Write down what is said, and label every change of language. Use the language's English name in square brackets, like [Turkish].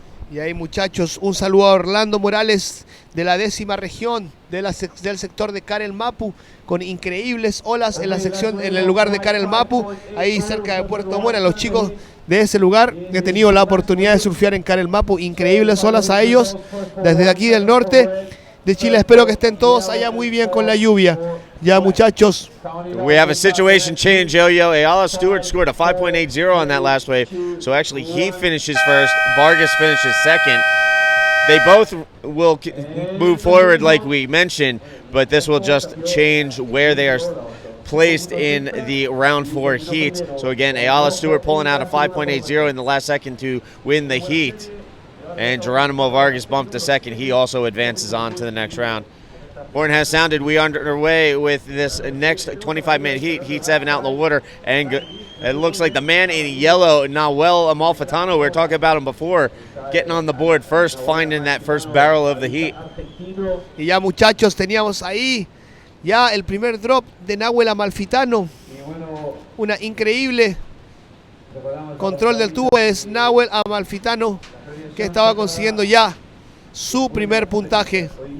[Spanish] Y ahí, muchachos, un saludo a Orlando Morales de la 10ª región del sector de Carel Mapu, con increíbles olas en la sección, en el lugar de Carel Mapu, ahí cerca de Puerto Mora. Los chicos de ese lugar, he tenido la oportunidad de surfear en Carel Mapu, increíbles olas a ellos desde aquí del norte de Chile. Espero que estén todos allá muy bien con la lluvia. Ya, muchachos. [English] We have a situation change, Yo-Yo. Ayala Stewart scored a 5.80 on that last wave. So actually he finishes first, Vargas finishes second. They both will move forward like we mentioned, but this will just change where they are placed in the round 4 heat. So again, Ayala Stewart pulling out a 5.80 in the last second to win the heat. And Geronimo Vargas bumped to second. He also advances on to the next round. Horn has sounded. We are underway with this next 25-minute heat, Heat 7 out in the water. And it looks like the man in yellow, Nahuel Amalfitano, we were talking about him before, getting on the board first, finding that first barrel of the heat. [Spanish] Y ya, muchachos, teníamos ahí ya el primer drop de Nahuel Amalfitano. Una increíble control del tubo es Nahuel Amalfitano, que estaba consiguiendo ya su primer puntaje.